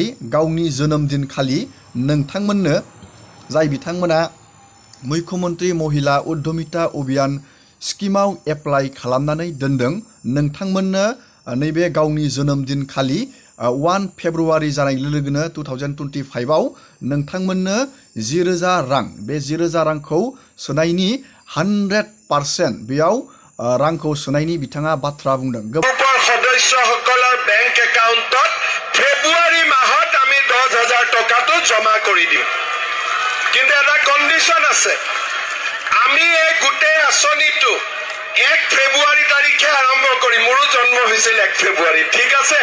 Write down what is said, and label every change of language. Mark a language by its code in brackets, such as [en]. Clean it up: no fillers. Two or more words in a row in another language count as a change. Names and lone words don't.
[brx] गावनि जोनोम दिनखालि नोंथांमोननो जाय बिथांमोना मुख्यमंत्री महिला उद्धमिता अभियान स्किमाव एप्लाइ खालामनानै दोनदों नोंथांमोननो नैबे गावनि जोनोम दिनखालि 1 फेब्रुवारि जानाय लोगोनो 2025 आव नोंथांमोननो 10,000 रां बे 10,000 रांखौ सोनायनि 100% बेयाव रांखौ सोनायनि बिथाङा बाथ्रा बुंदों। [as] सदस्यসকলৰ বেংক একাউণ্টত ফেব্ৰুৱাৰী মাহত আমি 10,000 টকাটো জমা কৰি দিম। কিন্তু এটা কণ্ডিশ্যন আছে, আমি এই গোটেই আঁচনিটো 1 ফেব্ৰুৱাৰী তাৰিখে আৰম্ভ কৰিম। মোৰো জন্ম হৈছিল 1 ফেব্ৰুৱাৰী, ঠিক আছে।